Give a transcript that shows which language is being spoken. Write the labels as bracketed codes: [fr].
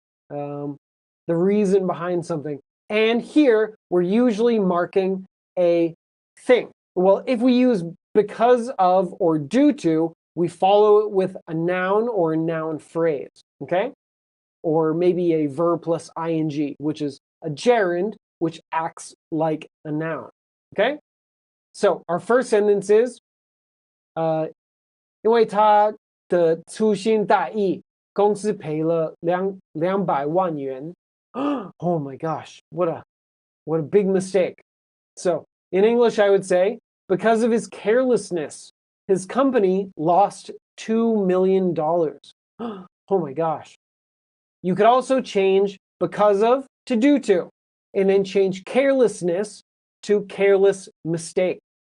[en] The reason behind something. And here, we're usually marking a thing. Well, if we use because of or due to, we follow it with a noun or a noun phrase, okay? Or maybe a verb plus ing, which is a gerund, which acts like a noun, okay? So our first sentence is, [zh] 因为他的粗心大意，公司赔了200万元. [en] Oh my gosh, what a big mistake. So in English, I would say, because of his carelessness, his company lost $2 million. Oh my gosh. You could also change because of to due to, and then change carelessness to careless mistake.